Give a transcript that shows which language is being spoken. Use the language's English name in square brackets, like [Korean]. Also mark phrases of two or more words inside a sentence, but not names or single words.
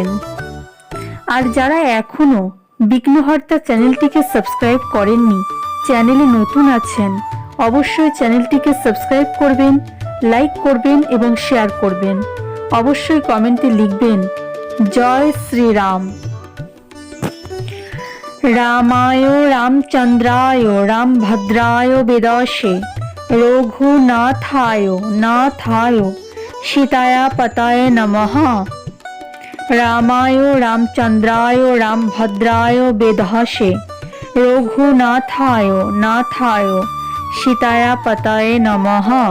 [Bangla] আর যারা এখনো বিঘ্নহর্তা চ্যানেলটিকে সাবস্ক্রাইব করেননি, চ্যানেলে নতুন আছেন, অবশ্যই চ্যানেলটিকে সাবস্ক্রাইব করবেন, লাইক করবেন এবং শেয়ার করবেন। অবশ্যই কমেন্টে লিখবেন জয় শ্রীরাম। [Sanskrit] রামায় রামচন্দ্রায় রামভদ্রায় বেদশে রঘুনাথায় নাথায় সীতায়া পতায় নমঃ। রামায় রামচন্দ্রায় রামভদ্রায় বেদশে রঘুনাথায় নাথায় সীতায়া পতায় নমঃ।